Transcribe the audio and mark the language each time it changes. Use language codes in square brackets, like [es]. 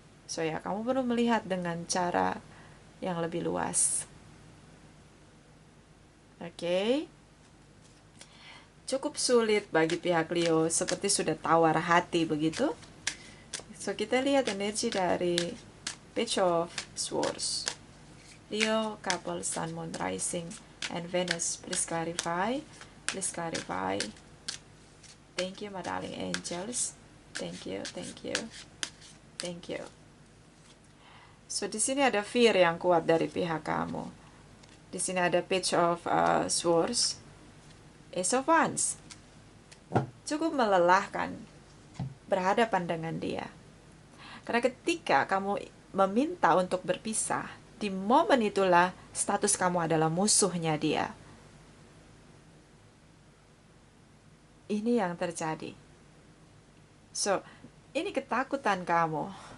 [id] So ya, kamu perlu melihat dengan cara yang lebih luas. Oke. Cukup sulit bagi pihak Leo, seperti sudah tawar hati begitu. So kita lihat energi dari Page of Swords. [en] Leo, couple, Sun, Moon, Rising, and Venus. Please clarify. Please clarify. Thank you, my darling angels. Thank you, thank you, thank you. [id] So di sini ada fear yang kuat dari pihak kamu. Di sini ada Page of Swords, Ace of Wands. Cukup melelahkan berhadapan dengan dia. Karena ketika kamu meminta untuk berpisah, di momen itulah status kamu adalah musuhnya dia. Ini yang terjadi. So, ini ketakutan kamu.